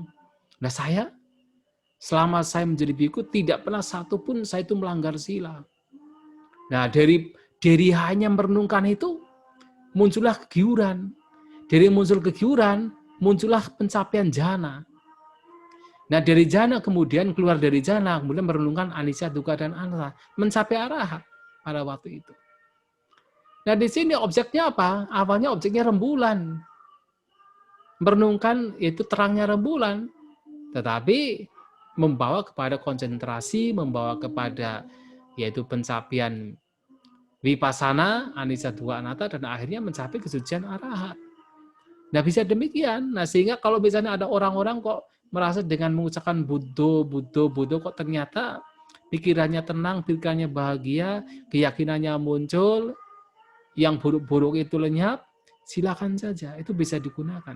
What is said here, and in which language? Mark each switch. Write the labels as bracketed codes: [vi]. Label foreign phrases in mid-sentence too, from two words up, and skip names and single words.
[id] Nah, saya, selama saya menjadi biku, tidak pernah satupun saya itu melanggar sila. Nah, dari hanya merenungkan itu, muncullah kegiuran. Dari muncul kegiuran, muncullah pencapaian jana. Nah, dari jana kemudian keluar dari jana, kemudian merenungkan anicca, dukkha, dan anatta, mencapai arahat pada waktu itu. Nah, di sini objeknya apa? Awalnya objeknya rembulan. Merenungkan itu terangnya rembulan, tetapi membawa kepada konsentrasi, membawa kepada yaitu pencapaian vipassana, anicca, dukkha, anatta, dan akhirnya mencapai kesucian arahat. Nah, bisa demikian. Nah, sehingga kalau misalnya ada orang-orang kok merasa dengan mengucapkan Buddha kok ternyata pikirannya tenang, pikirannya bahagia, keyakinannya muncul, yang buruk-buruk itu lenyap, silakan saja, itu bisa digunakan.